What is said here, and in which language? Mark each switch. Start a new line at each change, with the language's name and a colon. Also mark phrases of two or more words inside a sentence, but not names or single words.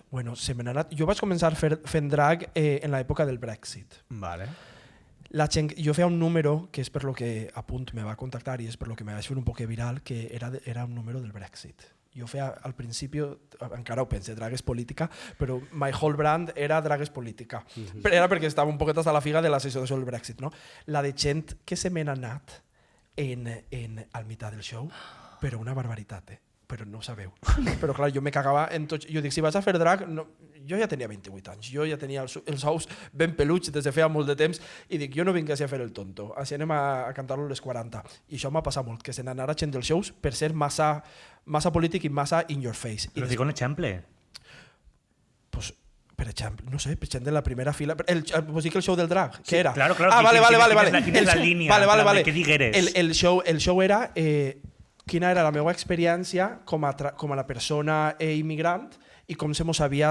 Catalan: Bueno, jo vaig començar fent drag en l'època del Brexit. Vale. Jo feia un número, que és per lo que a punt me va contactar i és per lo que me vaig fer un poc viral, que era un número del Brexit. Jo feia, al principi, encara ho pense, drag és política, però
English: my whole brand
Catalan: era drag és política. Però era perquè estava un poquet a la figa de la sessió del Brexit, no? La de gent que se m'ha anat al mitjà del show, però una barbaritat, però no ho sabeu. Però clar, jo me cagava en tots... Jo dic, si vas a fer drag... No, jo ja tenia 28 anys, jo ja tenia els ous ben peluts des de feia molt de temps i dic, jo no vinc a fer el tonto, així anem a cantar-lo a les 40. I això m'ha passat molt, que se n'anara gent dels shows per ser massa polític i massa
English: in your face.
Catalan: Però dic un exemple. Pues, per exemple, no sé, per exemple, de la primera fila... Vos dic el show del drag, què era? Claro, Vale. Quina és la línia? Vale. Què digueres? El show era... quina era la meva experiència com a persona immigrant i com se mos havia...